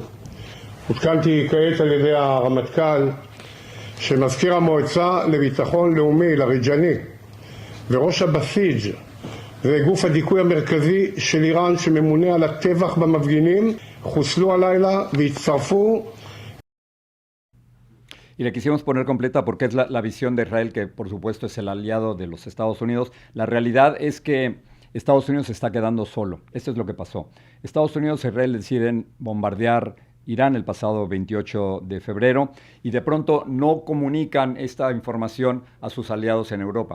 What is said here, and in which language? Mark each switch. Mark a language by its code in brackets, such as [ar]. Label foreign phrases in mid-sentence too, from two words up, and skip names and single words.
[he] עודכנתי כעת על ידי הרמטכ"ל שמזכיר המועצה לביטחון לאומי לריג'ני וראש הבסיג' זה גוף הדיכוי המרכזי של איראן שממונה על הטבח במפגינים, חוסלו הלילה והצטרפו. [es] Y la quisimos poner completa porque es la visión de Israel, que por supuesto es el aliado de los Estados Unidos. La realidad es que Estados Unidos se está quedando solo. Esto es lo que pasó. Estados Unidos e Israel deciden bombardear Irán el pasado 28 de febrero y de pronto no comunican esta información a sus aliados en Europa.